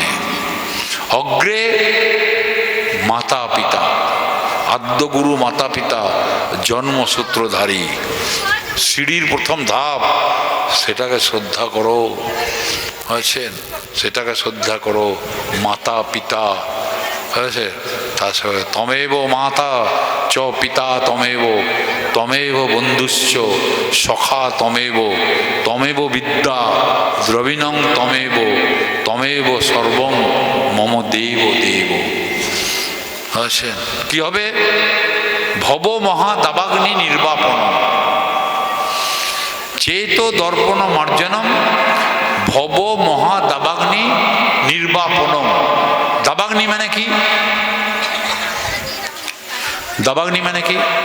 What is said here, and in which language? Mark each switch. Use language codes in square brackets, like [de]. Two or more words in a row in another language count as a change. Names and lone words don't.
[bn] অগ্রে মাতা পিতা, আদ্য গুরু মাতা পিতা, জন্মসূত্রধারী। সিঁড়ির প্রথম ধাপ, সেটাকে শ্রদ্ধা করো। হয়েছেন? সেটাকে শ্রদ্ধা করো। মাতা পিতা হয়েছে, তার সঙ্গে [sa] তমেব মাতা চ পিতা তমেব, তমেব বন্ধুশ্চ সখা তমেব, তমেব বিদ্যা দ্রবিণং তমেব, তমেব সর্বং মম দেব দেব। [bn] হয়েছেন? কি হবে? [sa] ভব মহা দাবাগ্নি নির্বাপন, চেত দর্পণ মার্জনম, ভব মহা দাবাগ্নি নির্বাপনম। [bn] দাবাগ্নি মানে কি? দাবাগ্নি মানে কি?